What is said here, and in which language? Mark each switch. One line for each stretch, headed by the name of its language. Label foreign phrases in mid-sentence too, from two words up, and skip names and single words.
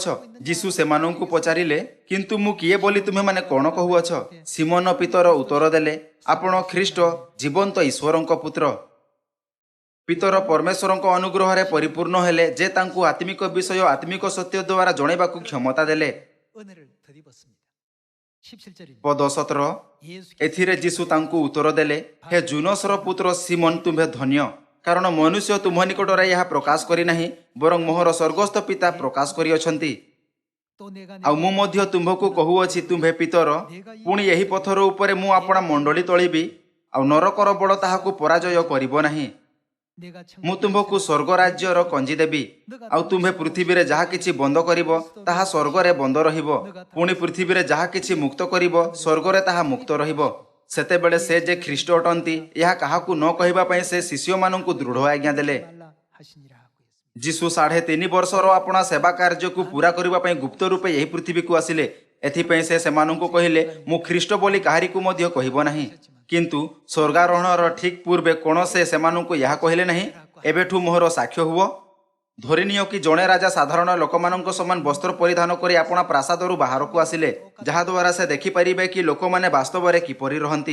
Odia: ଯୀଶୁ ସେମାନଙ୍କୁ ପଚାରିଲେ, କିନ୍ତୁ ମୁଁ କିଏ ବୋଲି ତୁମେମାନେ କ'ଣ କହୁଅଛ? ସିମୋନ ପିତର ଉତ୍ତର ଦେଲେ, ଆପଣ ଖ୍ରୀଷ୍ଟ ଜୀବନ୍ତ ଈଶ୍ୱରଙ୍କ ପୁତ୍ର। ପିତର ପରମେଶ୍ୱରଙ୍କ ଅନୁଗ୍ରହରେ ପରିପୂର୍ଣ୍ଣ ହେଲେ, ଯେ ତାଙ୍କୁ ଆତ୍ମିକ ବିଷୟ ଆତ୍ମିକ ସତ୍ୟ ଦ୍ୱାରା ଜଣାଇବାକୁ କ୍ଷମତା ଦେଲେ।
Korean: 은혜를 덧입었습니다. 17절입니다.
Odia: ପଦ 17
Korean: 예수께서
Odia: ଏଥିରେ ଯୀଶୁ ତାଙ୍କୁ ଉତ୍ତର ଦେଲେ, ହେ ଜୁନସର ପୁତ୍ର ସିମୋନ, ତୁମ୍ଭେ ଧନ୍ୟ, କାରଣ ମନୁଷ୍ୟ ତୁମ୍ଭ ନିକଟରେ ଏହା ପ୍ରକାଶ କରିନାହିଁ, ବରଂ ମୋହର ସ୍ୱର୍ଗସ୍ଥ ପିତା ପ୍ରକାଶ କରିଅଛନ୍ତି।
Korean: 또 내가
Odia: ଆଉ
Korean: 내게
Odia: ମୁଁ ମଧ୍ୟ ତୁମ୍ଭକୁ କହୁଅଛି, ତୁମ୍ଭେ ପିତର, ପୁଣି ଏହି ପଥର ଉପରେ ମୁଁ ଆପଣା ମଣ୍ଡଳୀ ତୋଳିବି, ଆଉ ନରକର ବଳ ତାହାକୁ ପରାଜୟ କରିବ ନାହିଁ।
Korean: 내가
Odia: ମୁଁ ତୁମ୍ଭକୁ ସ୍ୱର୍ଗ ରାଜ୍ୟର କଞ୍ଜି ଦେବି, ଆଉ ତୁମ୍ଭେ ପୃଥିବୀରେ ଯାହା କିଛି ବନ୍ଦ କରିବ ତାହା ସ୍ୱର୍ଗରେ ବନ୍ଦ ରହିବ, ପୁଣି ପୃଥିବୀରେ ଯାହା କିଛି ମୁକ୍ତ କରିବ ସ୍ୱର୍ଗରେ ତାହା ମୁକ୍ତ ରହିବ। ସେତେବେଳେ ସେ ଯେ ଖ୍ରୀଷ୍ଟ ଅଟନ୍ତି ଏହା କାହାକୁ ନ କହିବା ପାଇଁ ସେ ଶିଷ୍ୟମାନଙ୍କୁ ଦୃଢ଼ ଆଜ୍ଞା ଦେଲେ।
Korean: 말라 하시니라 하고 있습니다.
Odia: ଯୀଶୁ 3.5 ବର୍ଷର ଆପଣା ସେବା କାର୍ଯ୍ୟକୁ ପୂରା କରିବା ପାଇଁ ଗୁପ୍ତ ରୂପେ ଏହି ପୃଥିବୀକୁ ଆସିଲେ। ଏଥିପାଇଁ ସେ ସେମାନଙ୍କୁ କହିଲେ, ମୁଁ ଖ୍ରୀଷ୍ଟ ବୋଲି କାହାରିକୁ ମଧ୍ୟ କହିବ ନାହିଁ। କିନ୍ତୁ ସ୍ୱର୍ଗାରୋହଣର ଠିକ୍ ପୂର୍ବେ କ'ଣ ସେ ସେମାନଙ୍କୁ ଏହା କହିଲେ ନାହିଁ, ଏବେଠୁ ମୋହର ସାକ୍ଷ୍ୟ ହୁଅ? ଧରିନିଅ କି ଜଣେ ରାଜା ସାଧାରଣ ଲୋକମାନଙ୍କ ସମାନ ବସ୍ତ୍ର ପରିଧାନ କରି ଆପଣା ପ୍ରାସାଦରୁ ବାହାରକୁ ଆସିଲେ, ଯାହାଦ୍ୱାରା ସେ ଦେଖିପାରିବେ କି ଲୋକମାନେ ବାସ୍ତବରେ କିପରି ରହନ୍ତି।